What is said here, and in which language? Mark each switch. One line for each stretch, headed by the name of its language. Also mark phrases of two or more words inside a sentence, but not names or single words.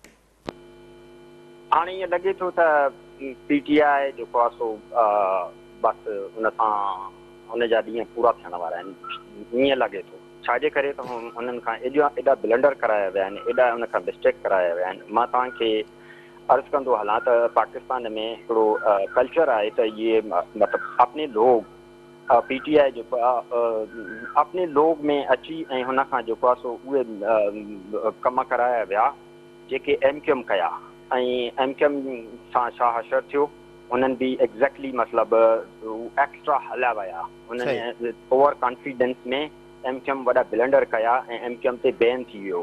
Sindhi: हाणे ईअं लॻे थो त पीटीआई जेको आहे सो बसि उन सां हुनजा ॾींहं पूरा थियण वारा आहिनि, ईअं लॻे थो। छाजे करे त हुननि खां एॾा ब्लंडर कराया विया आहिनि, एॾा हुन खां मिस्टेक कराया विया आहिनि। मां तव्हांखे अर्ज़ु कंदो हलां त पाकिस्तान में हिकिड़ो कल्चर आहे त इहे मतिलबु
Urdu: अपने लोग
Sindhi: पीटीआई जेको आहे
Urdu: अपने लोग
Sindhi: में अची ऐं हुन खां जेको आहे सो उहे कम कराया विया जेके एमक्यूएम कया ऐं एमक्यूएम सां छा हशर थियो, उन्हनि बि एग्ज़ैक्टली मतिलबु एक्स्ट्रा हलिया विया। उन्हनि
English: over confidence
Sindhi: में एमक्यूएम वॾा ब्लंडर कया ऐं एमक्यूएम ते बैन थी वियो।